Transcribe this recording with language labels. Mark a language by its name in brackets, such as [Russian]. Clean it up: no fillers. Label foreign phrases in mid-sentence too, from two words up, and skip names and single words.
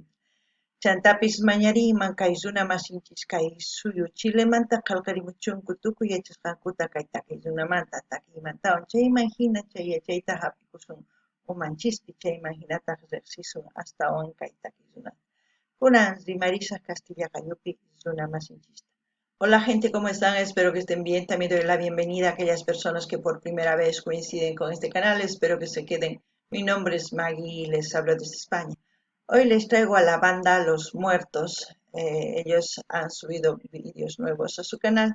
[Quechua] Chantapis mañariyman kay runa masinchis kay suyu Chilemanta qallqarimuchunku tukuy yachasqankuta kay takiy runamanta takiymantawan chayman hina chay yachayta hap'ikusun umanchispi chayman hinataq riqsisun astawan kay takiy runata. Kunan rimarisaq Castilla Qayupi runa masinchista. [Spanish] Hola gente, ¿cómo están? Espero que estén bien. También doy la bienvenida a aquellas personas que por primera vez coinciden con este canal. Espero que se queden. Mi nombre es Maggie y les hablo desde España. Hoy les traigo a la banda Los Muertos. Ellos han subido vídeos nuevos a su canal.